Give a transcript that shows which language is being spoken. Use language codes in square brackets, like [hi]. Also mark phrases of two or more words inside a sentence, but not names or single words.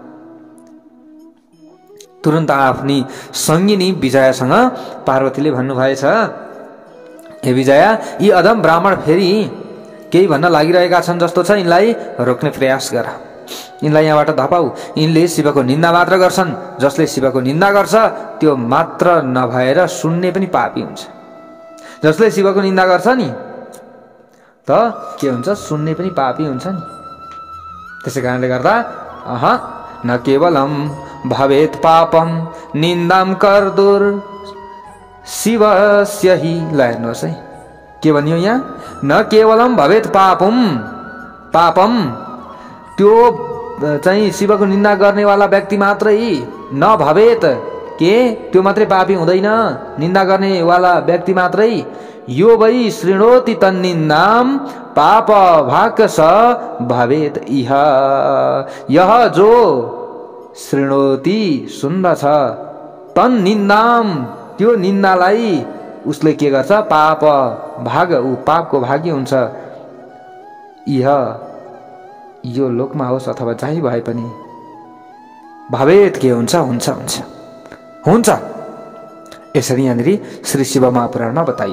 [ne] तुरन्त आफ्नी सङ्गिनी विजयासँग पार्वतीले भन्नुभएछ, हे विजया, यी अधम ब्राह्मण फेरि केही भन्न लागिरहेका छन् जस्तो छ, यिनलाई रोक्ने प्रयास गर, यिनलाई यहाँबाट धपाऊ। यिनले शिवको निन्दा मात्र गर्छन्, जसले शिवको निन्दा गर्छ त्यो मात्र नभएर सुन्ने पनि पापी हुन्छ। जसले शिवको निन्दा गर्छ नि त के हुन्छ, सुन्ने पनि पापी हुन्छ नि। त्यसै कारणले गर्दा [sa] न केवलम भवेत् पापम निन्दाम कर्दुर शिवस्य हि। [ne] ल हेर्नुहोस् है के भनियो यहाँ, [sa] न केवलम भवेत् पापम [ne] त्यो चाहिँ शिवको निन्दा गर्नेवाला व्यक्ति मात्रै नभवेत् के त्यो मात्रै पापी हुँदैन, निन्दा गर्नेवाला व्यक्ति मात्रै। [sa] यो वै शृणोति तन्निन्दाम पाप भाक स भवेत् इह। [ne] यह [sa] जो शृणोति [ne] सुन्दछ, तन्निन्दाम त्यो निन्दालाई उसले के गर्छ, पाप भाग, ऊ पापको भागी हुन्छ। इह यो लोकमा होस् अथवा जहीँ भए पनि भवेत् के हुन्छ, हुन्छ। यसरी यहाँनिर श्री शिव महापुराणमा बताइयो।